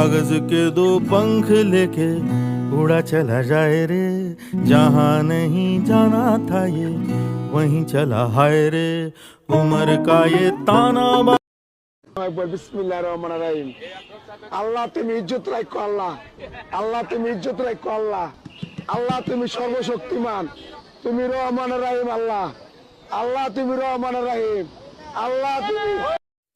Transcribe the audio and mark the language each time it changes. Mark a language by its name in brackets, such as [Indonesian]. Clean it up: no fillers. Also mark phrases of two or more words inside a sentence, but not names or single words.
[Hindi] के दो पंख लेके उड़ा चला जाए रे, जहाँ नहीं जाना था ये वहीं चला हाय रे, उमर का ये ताना [Arabic] بسم الله الرحمن الرحيم. [Bangla] আল্লাহ তুমি ইজ্জত রাখো, আল্লাহ আল্লাহ তুমি ইজ্জত রাখো, আল্লাহ আল্লাহ তুমি সর্বশক্তিমান, তুমি [Arabic] الرحمن الرحيم, [Bangla] আল্লাহ আল্লাহ তুমি [Arabic] الرحمن الرحيم, [Bangla] আল্লাহ তুমি